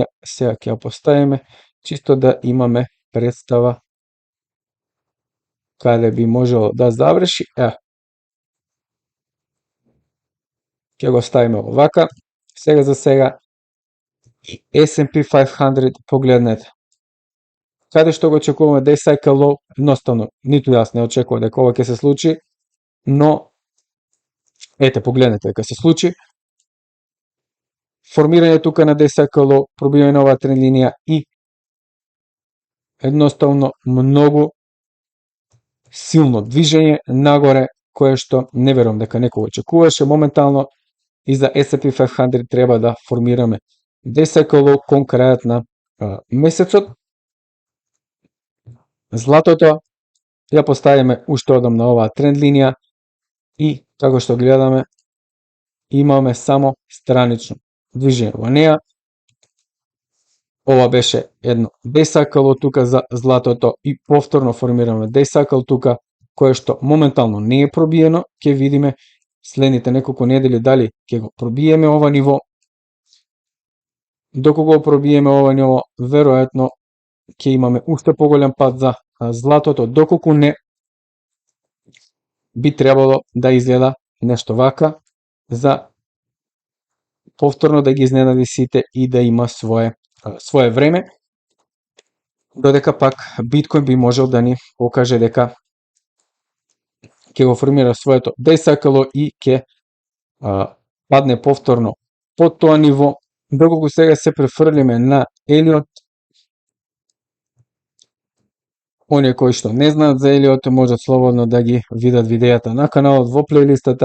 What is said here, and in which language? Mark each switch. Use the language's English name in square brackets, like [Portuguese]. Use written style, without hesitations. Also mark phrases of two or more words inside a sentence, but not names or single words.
[Macedonian] Сега ќе ја поставиме чисто да имаме представа каде би можело да заврши. Ќе го ставиме овака. Сега за сега S&P 500, погледнете. Каде што го очекуваме [English] day cycle low, [Macedonian] едноставно, ниту јас не очекувам дека ова ќе се случи, но ете, погледнете дека се случи. Формирање тука на [English] day cycle low, [Macedonian] пробивање на оваа тренд линија и едноставно многу силно движење нагоре, кое што не верувам дека некој очекуваше моментално. И за S&P 500 треба да формираме [English] day cycle low [Macedonian] кон крајот на месецот. Златото ја поставиме уште одам на оваа тренд линија и како што гледаме имаме само странично движење во неа. Ова беше едно [English] day cycle [Macedonian] тука за златото и повторно формираме [English] day cycle [Macedonian] тука, кое што моментално не е пробиено. Ќе видиме следните неколку недели дали ќе го пробиеме ова ниво. Доколку го пробиеме ова ниво, веројатно ќе имаме уште поголем пат за златото, доколку не, би требало да изгледа нешто вака за повторно да ги изненади сите и да има свое време, додека пак биткоин би можел да ни покаже дека ќе го формира своето [English] day cycle [Macedonian] и ќе падне повторно под тоа ниво. Доколку сега се префрлиме на Елиот, оние кои што не знаат за Елиот можат слободно да ги видат видејата на каналот во плейлистата.